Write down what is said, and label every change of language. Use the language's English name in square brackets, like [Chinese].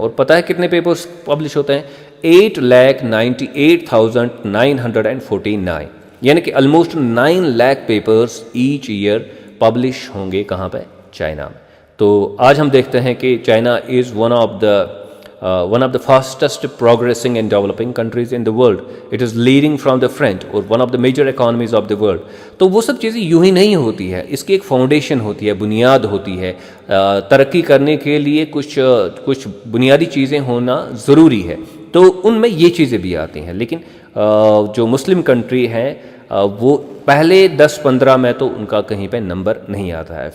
[Urdu] اور پتہ ہے کتنے پیپرز پبلش ہوتے ہیں؟ 8,98,949, یعنی کہ almost 9 lakh papers each year publish ہوں گے کہاں پہ؟ چائنا میں. تو آج ہم دیکھتے ہیں کہ [English] China is one of the fastest progressing and developing countries in the world. It is leading from the front or one of the major economies of the world. [Urdu] تو وہ سب چیزیں یوں ہی نہیں ہوتی ہے, اس کی ایک فاؤنڈیشن ہوتی ہے, بنیاد ہوتی ہے. ترقی کرنے کے لیے کچھ بنیادی چیزیں ہونا ضروری ہے, تو ان میں یہ چیزیں بھی آتی ہیں. لیکن جو مسلم کنٹری ہیں وہ پہلے 10-15 میں تو ان کا کہیں پہ نمبر نہیں آتا ہے.